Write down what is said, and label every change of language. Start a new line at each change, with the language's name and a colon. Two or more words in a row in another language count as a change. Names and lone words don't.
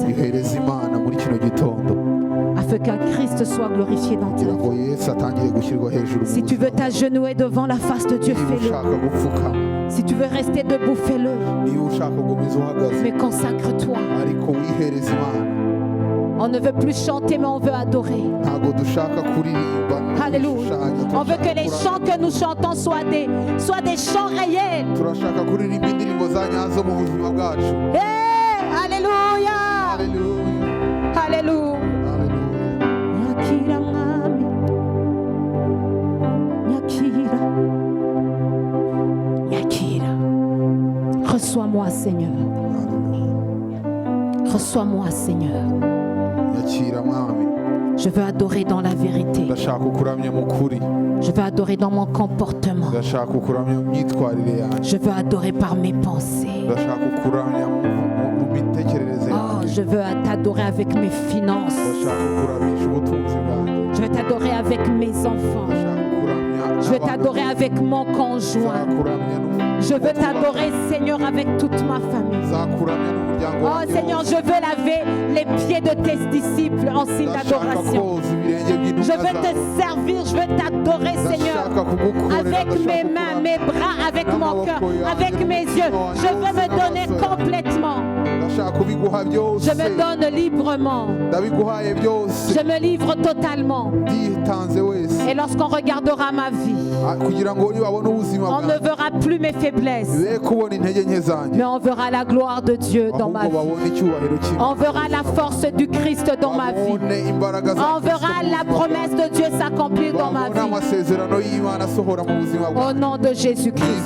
Kinyarwanda: Ihereza Imana muri kino gitondo
French: afin qu'un Christ soit glorifié dans ta
Kinyarwanda: kugira
French: vie.
Kinyarwanda: ngo Yesu atangire gushyirwa hejuru mu
French: Si tu veux
Kinyarwanda: buzima.
French: t'agenouiller devant la face de Dieu,
Kinyarwanda: Niba
French: fais-le.
Kinyarwanda: ushaka gupfukama,
French: Si tu veux rester debout, fais-le.
Kinyarwanda: niba ushaka gukomeza uhagaze,
French: Mais consacre-toi.
Kinyarwanda: ariko wihereza Imana.
French: On ne veut plus chanter, mais on veut adorer.
Kinyarwanda: Ntabwo dushaka kuririmba no
French: Alléluia.
Kinyarwanda: gushushanya,
French: On veut que
Kinyarwanda: turashaka
French: les
Kinyarwanda: kuramya.
French: chants que nous chantons soient des chants réels.
Kinyarwanda: Turashaka kuririmba indirimbo za nyazo mu buzima bwacu.
French: Hey, Alléluia.
Kinyarwanda: Haleluya.
French: Alléluia.
Kinyarwanda: Haleluya. Nyakira mwami. Nyakira. Nyakira.
French: Reçois-moi, Seigneur.
Kinyarwanda: Haleluya.
French: Reçois-moi, Seigneur.
Kinyarwanda: Nyakira mwami.
French: Je veux adorer dans la vérité.
Kinyarwanda: Ndashaka kukuramya mu kuri.
French: Je veux adorer dans mon comportement.
Kinyarwanda: Ndashaka kukuramya mu myitwarire yanjye.
French: Je veux adorer par mes pensées.
Kinyarwanda: Ndashaka kukuramya mu mitekerereze Oh, yanjye.
French: je veux t'adorer avec mes finances.
Kinyarwanda: Ndashaka kukuramisha ubutunzi bwanjye.
French: Je veux t'adorer avec mes enfants.
Kinyarwanda: Ndashaka kukuramya
French: Je veux
Kinyarwanda: n'abana
French: t'adorer
Kinyarwanda: banjye.
French: avec mon conjoint.
Kinyarwanda: Nzakuramya
French: Je veux t'adorer, Seigneur, avec toute ma famille.
Kinyarwanda: Nzakuramya n'umuryango Oh wanjye
French: Seigneur,
Kinyarwanda: wose.
French: je veux laver les pieds de tes disciples en signe
Kinyarwanda: Ndashaka
French: d'adoration.
Kinyarwanda: koza ibirenge by'intumwa
French: Je veux te
Kinyarwanda: zawe.
French: servir, je veux t'adorer, Seigneur.
Kinyarwanda: Ndashaka kugukorera,
French: Avec
Kinyarwanda: ndashaka
French: mes mains,
Kinyarwanda: kukuramya.
French: mes bras, avec mon cœur, avec mes yeux. Je veux me donner complètement.
Kinyarwanda: ndashaka kubiguha
French: Je
Kinyarwanda: byose
French: me donne librement.
Kinyarwanda: ndabiguhaye byose
French: Je me livre totalement.
Kinyarwanda: nditanze wese
French: Et lorsqu'on regardera ma vie,
Kinyarwanda: kugira ngo nibabone ubuzima
French: on ne
Kinyarwanda: bwanjye
French: verra plus mes faiblesses,
Kinyarwanda: be kubona intege nke zanjye
French: mais on verra la gloire de Dieu dans ma
Kinyarwanda: ahubwo
French: vie.
Kinyarwanda: babone icyubahiro
French: On
Kinyarwanda: cy'Imana
French: verra la force du Christ dans ma vie.
Kinyarwanda: babone imbaraga za
French: On verra la promesse de Dieu s'accomplir dans ma
Kinyarwanda: babone
French: vie.
Kinyarwanda: amasezerano y'Imana asohora mu buzima
French: Au
Kinyarwanda: bwanjye
French: nom de
Kinyarwanda: mu
French: Jésus-Christ.